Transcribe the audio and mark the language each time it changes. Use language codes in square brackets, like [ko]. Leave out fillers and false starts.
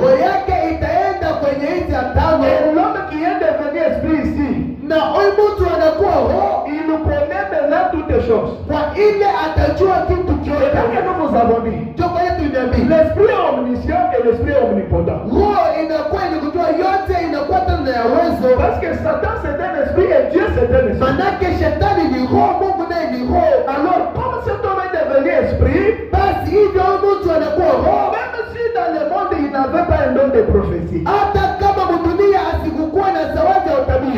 [sw] Roho yake itaenda kwenye nchi ya tano. [fr] Et l'homme qui est devenu esprit ici, [sw] na huyu mtu anakuwa roho, [fr] il connaît maintenant toutes les choses. [sw] Kwa ile atajua kitu chote. [fr] Et que nous vous avons dit, l'esprit omniscient et l'esprit omnipotent. [sw] Roho inakuwa inakujua yote, inakuwa tena ya uwezo. [fr] Parce que Satan c'est un esprit et Dieu c'est un esprit. [sw] Manake shetani ni roho, Mungu naye ni roho. [fr] Alors comme cet homme est devenu esprit, [sw] basi hivyo mtu anakuwa roho. [fr] Même si dans le monde il n'avait pas un don de prophétie, [sw] hata kama mdunia asikukuwa na zawadi ya utabiri,